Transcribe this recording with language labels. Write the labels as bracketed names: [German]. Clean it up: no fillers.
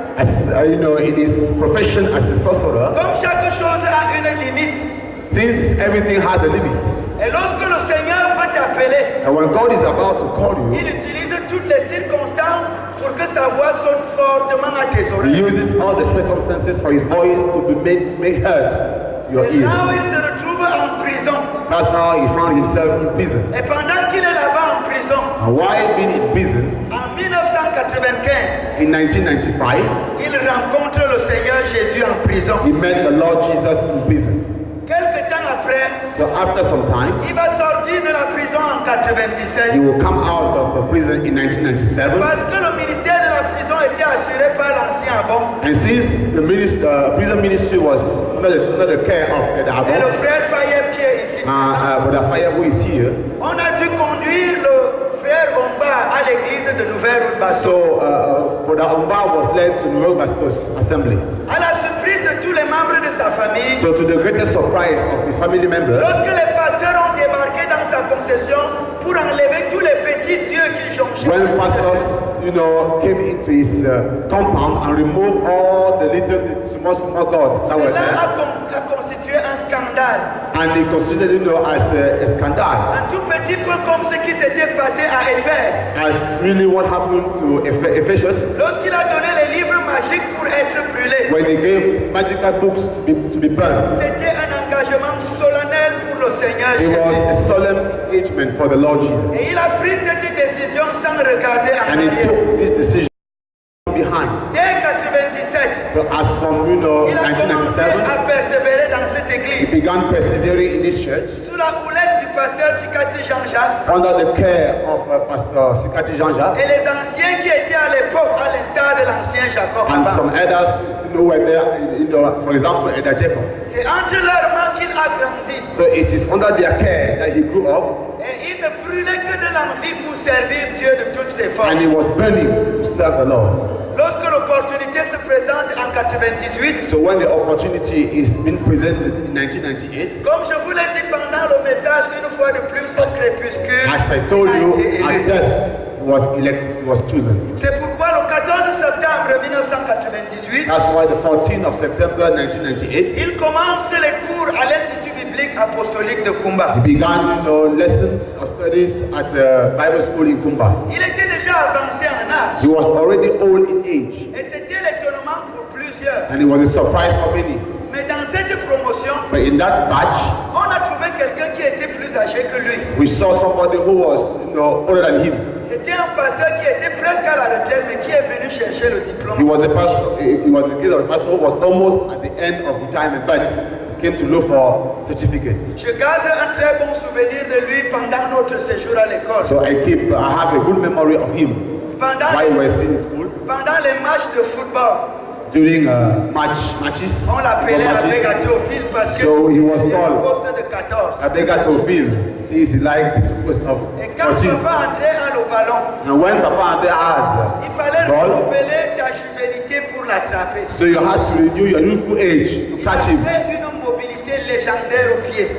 [English] as in his profession as a sorcerer, [French] comme chaque chose a une limite, [English] since everything has a limit, [French] et lorsque le Seigneur veut t'appeler, [English] and when God is about to call [French] il [English] you, [French] utilise toutes les circonstances pour que sa voix sonne fortement à tes [English] He [French] oreilles. [English] uses all the circumstances for His voice to be made heard to your [French] C'est là où [English] ears. [French] il se retrouve en prison. [English] That's how he found himself in prison. [French] Et pendant qu'il est là-bas en prison, [English] And while being in prison, [French] en 1995, [English] in 1995, [French] il rencontre le Seigneur Jésus en prison. [English] he met the Lord Jesus in prison. [French] Quelque temps après, [English] So after some time, [French] il va sortir de la prison en [English] he [French] 97 [English] will come out of the prison in 1997. [French] parce que le ministère de la prison était assuré par l'ancien Abon. [English] And since the prison ministry was under the care of the [French] Et le [English] Abbot, [French] frère Fayeb qui est ici. [English] Brother Fire, who is here. [French] On a dû conduire le frère Omba à l'église de Nouvelle-Route Bastos. [English] So, Brother Omba was led to Nouvelle Bastos Assembly. [French] À la surprise de tous les membres de sa famille, [English] So, to the greatest surprise of his family members, [French] lorsque les pasteurs ont débarqué dans sa concession pour enlever tous les petits dieux qui jonchaient, [English] when pastors, came into his compound and removed all the little small gods that were [French] cela [English] there, [French] a constitué un scandale. [English] and he considered as a scandal, [French] Un tout petit peu comme ce qui s'était passé à Éphèse. [English] as really what happened to Ephesians [French] Lorsqu'il a donné les livres magiques pour être brûlés, [English] when he gave magical books to be burned. [French] c'était un engagement solennel pour le Seigneur [English] It was [French] Jésus. [English] a solemn engagement for the Lord Jesus, [French] Et il a pris cette décision sans regarder en [English] and he [French] arrière. [English] took this decision behind. [French] Dès 97, [English] So as from [French] il a commencé [English] 1997, [French] à persévérer dans cette [English] he [French] église [English] began persevering in this church [French] sous la houlette du pasteur Sikati Jean-Jacques [English] under the care of Pastor Sikati Jean-Jacques [French] et les anciens qui étaient à l'époque à l'instar de l'ancien Jacob. [English] and some others who were there, for example, Elder Jacob. [French] C'est entre leurs mains qu'il a grandi [English] So it is under their care that he grew up, [French] et il ne brûlait que de l'envie pour servir Dieu de toutes ses forces. [English] and he was burning to serve the Lord. [French] Lorsque l'opportunité se présente en 98, [English] So when the opportunity is being presented in 1998, [French] comme je vous l'ai dit pendant le message une fois de plus au crépuscule, [English] as I told [French] il a [English] you, [French] été [English] at [French] élu. [English] dusk he was elected, he was chosen. [French] C'est pourquoi le 14 septembre 1998, [English] That's why the 14th of September 1998, [French] il commence les cours à l'Institut biblique apostolique de Kumba. [English] he began, lessons or studies at the Bible school in Kumba. [French] Il était déjà avancé en âge [English] He was already old in age, [French] et c'était l'étonnement pour plusieurs. [English] and it was a surprise for many. [French] Mais dans cette promotion, [English] But in that batch, [French] on a trouvé quelqu'un qui était plus âgé que lui. [English] we saw somebody who was, older than him. [French] C'était un pasteur qui était presque à la retraite mais qui est venu chercher le [English] He [French] diplôme. [English] was a pastor. He was the case of a pastor who was almost at the end of retirement, but came to look for certificates. [French] Je garde un très bon souvenir de lui pendant notre séjour à l'école. [English] So I have a good memory of him [French] Pendant [English] while we were still in school [French] pendant les matchs de football, [English] during matches. [French] on l'appelait Abega Théophile parce que [English] So he was [French] il était au [English] called [French] poste de 14. [English] Abega Tofil, since he liked the post of [French] Et quand [English] 14. [French] papa entrait à le ballon, [English] And when Papa and had [French] il fallait [English] ball, [French] renouveler ta juvénité pour l'attraper. [English] so you had to renew your youthful age to [French] Il [English] catch him. [French] avait une mobilité légendaire au pied.